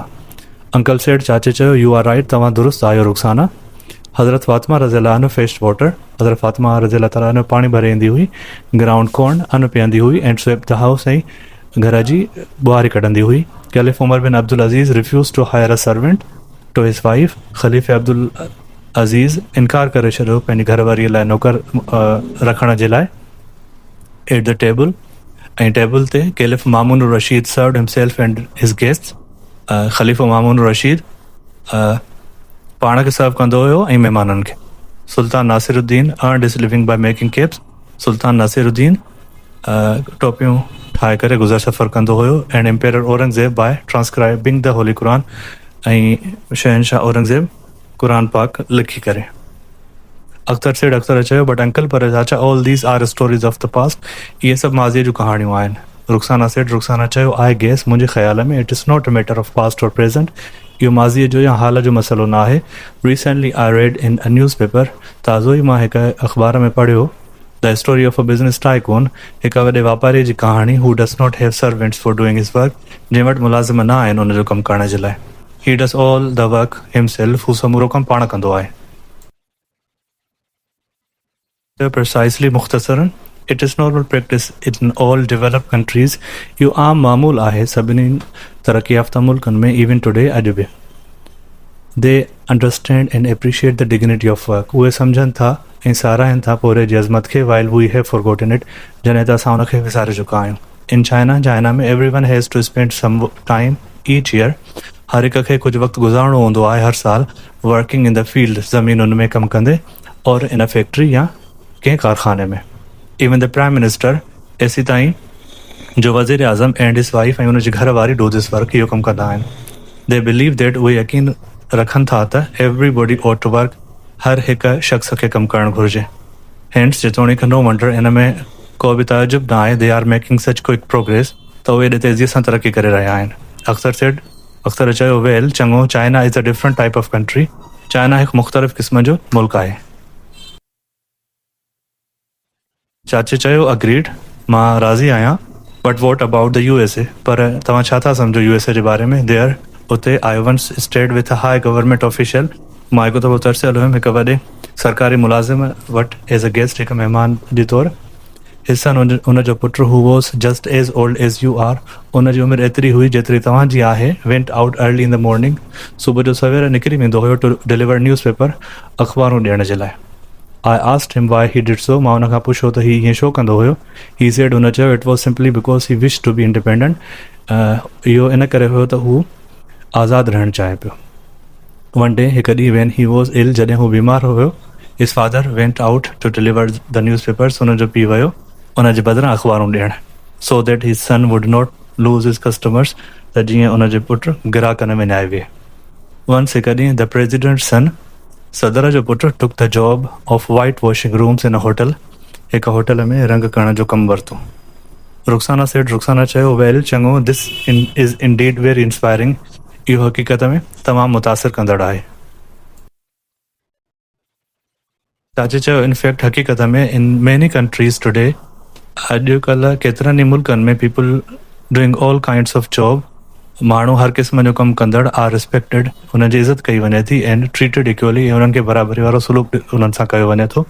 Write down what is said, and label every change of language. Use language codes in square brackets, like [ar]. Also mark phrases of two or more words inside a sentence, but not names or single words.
[en] Uncle said, [sd] चाचे चयो, [en] You are right, [sd] तव्हां दुरुस्त आहियो रुखसाना. हज़रत फातिमा [ar] رضي الله عنه [en] fetched water, [sd] हज़रत फातिमा [ar] رضي الله تعالى عنه [sd] पाणी भरे ईंदी हुई. [en] ground corn [sd] अन्न पीअंदी हुई. [en] and swept the house, [sd] ऐं घर जी ॿुहारी कढंदी हुई. [en] Caliph Umar bin Abdul Aziz refused to hire a servant to his wife, [sd] ख़लीफ़े अब्दुल अज़ीज़ इनकार करे छॾियो पंहिंजी घरवारीअ लाइ नौकर रखण जे लाइ [en] at the table, [sd] ऐं टेबल ते [en] Caliph Mamun Rashid served himself and his guests. [sd] ख़लीफ़ो मामून रशीद पाण खे सर्व कंदो हुयो ऐं महिमाननि खे. सुल्तान नासिरुद्दीन [en] earned his living by making caps, [sd] सुल्तान नासिरुद्दीन टोपियूं ठाहे करे गुज़र सफ़र कंदो हुयो. [en] And Emperor Aurangzeb by transcribing the Holy Quran, [sd] ऐं शहनशाह औरंगज़ेब क़ुरान पाक लिखी करे. अख्तर सेठ, अख्तर चयो, [en] But Uncle, [sd] पर चाचा, [en] all these are stories of the past, [sd] इहे सभु माज़ीअ जूं कहाणियूं आहिनि. [en] रुखसाना सेठ, रुखसाना चयो, I guess, [sd] मुंहिंजे ख़्याल में [en] it is not a matter of past or present, [sd] इहो माज़ीअ जो या हाल जो मसइलो न आहे. [en] Recently I read in a news paper, [sd] ताज़ो ई मां हिकु अख़बार में पढ़ियो, [en] the story of a business tycoon, [sd] हिकु वॾे वापारी जी कहाणी, [en] who does not have servants for doing his work, [sd] जंहिं वटि मुलाज़िम न आहिनि उनजो कमु करण जे लाइ. [en] He does all the work himself, [sd] हू समूरो कमु पाण कंदो आहे. प्रिसाइसली, मुख़्तसरन, [en] it is normal practice in all developed countries, [sd] इहो आम मामूल आहे सभिनी तरक़ी याफ़्ता मुल्कनि में, [en] even today, [sd] अॼु बि. [en] They understand and appreciate the dignity of work, [sd] उहे सम्झनि था ऐं साराहिनि था पोरे जी अज़मत खे. [en] While we have forgotten it, [sd] जॾहिं त असां उनखे विसारे चुका आहियूं. [en] In China में every one has to spend some time each year, [sd] हर हिक खे कुझु वक़्तु गुज़ारिणो हूंदो आहे हर साल, [en] working in the field, [sd] ज़मीनुनि में कमु कंदे, [en] or in factory [sd] या कंहिं कारखाने में. [en] even the prime minister, [sd] एसी ताईं जो वज़ीर आज़म [en] and his wife [sd] ऐं उनजी घर वारी [en] do this work, [sd] इहो कमु कंदा आहिनि. [en] They believe that, [sd] उहे यकीन रखनि था त [en] everybody ought to work, [sd] हर हिकु शख़्स खे कमु करणु घुरिजे. हैंड्स, जेतोणीकि [en] no wonder, [sd] इन में को बि ताजुब न आहे, [en] They are making such quick progress, [sd] त उहे एॾे तेज़ीअ सां तरक़ी करे रहिया आहिनि. अख्तर चयो, वेल, चङो, [en] China is a different type of country, [sd] चाइना हिकु मुख़्तलिफ़ क़िस्म जो मुल्क आहे. चाचे चयो, अग्रीड, मां राज़ी आहियां, [en] But what about the USA, [sd] पर तव्हां छा था सम्झो USA जे बारे में? देयर, उते [en] I once stayed with a high government official, [sd] मां हिकु दफ़ो तरसियल हुयुमि हिकु वॾे सरकारी मुलाज़िम वटि [en] as a guest, [sd] हिकु महिमान जे तौरु. [en] his son [sd] उनजो पुटु, [en] who was just as old as you are, [sd] उनजी उमिरि एतिरी हुई जेतिरी तव्हांजी आहे. [en] went out early in the morning, [sd] सुबुह जो सवेर निकिरी वेंदो हुयो [en] to deliver news paper, [sd] अख़बारूं ॾियण जे लाइ. [en] I asked him why he did so, [sd] मां उन खां पुछियो त हीउ ईअं छो कंदो हुयो. [en] He said, [sd] हुन चयो, [en] It was simply because he wish to be independent, [sd] इहो इन करे हुयो त हू आज़ादु रहणु चाहे पियो. [en] One day [sd] हिकु ॾींहुं [en] when he was ill, [sd] जॾहिं हू बीमार हुयो, [en] his father went out to deliver the newspapers. [sd] हुन जो पीउ वियो उन जे बदिरां अख़बारूं ॾियण, [en] so that his son would not lose his customers, [sd] त जीअं उन जो पुटु ग्राहकनि में न आहे विए. [en] Once [sd] हिकु ॾींहुं [en] the president's son, [sd] सदर जो पुटु, [en] took the job of white washing rooms in a hotel. [sd] हिकु होटल में रंग करण जो कमु वरितो. रुखसाना सेठ रुखसाना चयो, वेल चङो, [en] This is indeed very inspiring. [sd] इहो हक़ीक़त में तमामु मुतासिर कंदड़ आहे. चाचे चयो, [en] इनफैक्ट [sd] हक़ीक़त में [en] in many countries today, [sd] अॼुकल्ह केतिरनि ई मुल्कनि में [en] people doing all kinds of job, [sd] माण्हू हर क़िस्म जो कमु कंदड़ [en] are respected, [sd] हुन जी इज़त कई वञे थी, [en] and treated equally, [sd] ऐं हुननि खे बराबरी वारो सलूक हुननि सां कयो वञे थो.